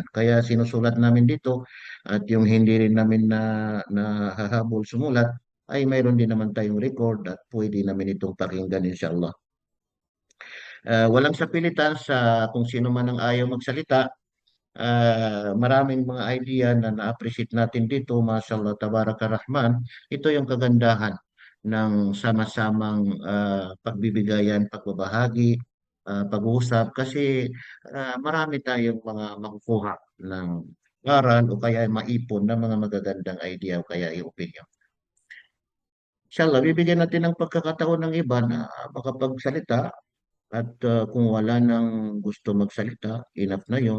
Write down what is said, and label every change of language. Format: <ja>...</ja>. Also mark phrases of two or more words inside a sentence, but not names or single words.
<tl>Kaya sinusulat namin dito at yung hindi rin namin nahahabol sumulat ay mayroon din naman tayong record at pwede namin itong pakinggan inshallah. Walang sapilitan sa kung sino man ang ayaw magsalita. Maraming mga idea na na-appreciate natin dito,</tl> <ar>ما شاء الله، تبارك الرحمن.</ar> <tl>Ito yung kagandahan ng sama-samang pagbibigayan, pagbabahagi, pag-uusap, kasi marami tayong mga makukuha ng aral o kaya maipon ng mga magagandang idea o kaya yung opinion. Inshallah, bibigyan natin ng pagkakataon ng iba na makapagsalita at kung wala nang gusto magsalita, enough na yon.</tl>